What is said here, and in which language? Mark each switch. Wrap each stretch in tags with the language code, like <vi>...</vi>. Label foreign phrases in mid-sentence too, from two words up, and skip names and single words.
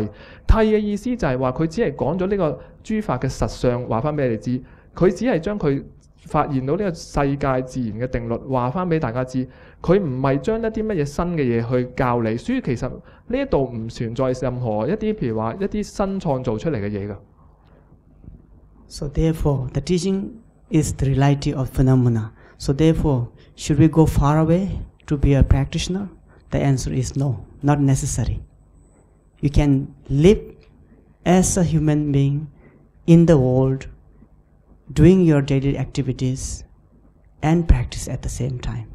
<yue>諦嘅意思就係話佢只係講咗呢個諸法嘅實相，話翻俾你哋知。佢只係將佢發現到呢個世界自然嘅定律話翻俾大家知，佢唔係將一啲乜嘢新嘅嘢去教你，所以其實呢一度唔存在任何一啲譬如話一啲新創造出嚟嘅嘢㗎。</yue> <en>So therefore, the teaching is the reality of phenomena. So therefore, should we go far away to be a practitioner? The answer is no, not necessary. You can live as a human being in the world, doing your daily activities and practice at the same time.</en>